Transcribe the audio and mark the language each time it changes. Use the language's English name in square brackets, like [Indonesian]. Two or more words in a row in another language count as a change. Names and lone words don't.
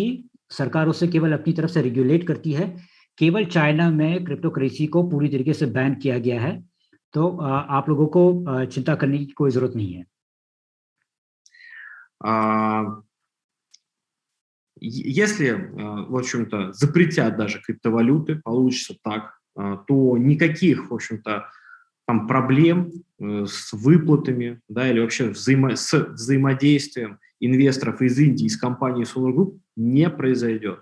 [Hindi] सरकार उसे केवल अपनी तरफ से रेगुलेट करती है। केवल चाइना में [English] crypto currency [Hindi] को पूरी तरीके से बैन किया गया है। तो आप लोगों को चिंता करने की कोई ज़रूरत नहीं है। [Russian] Если, в общем-то, запретят даже криптовалюты, получится так, то никаких, в общем-то, там проблем с выплатами, да, или вообще с взаимодействием инвесторов из Индии, из компании SolarGroup не произойдет.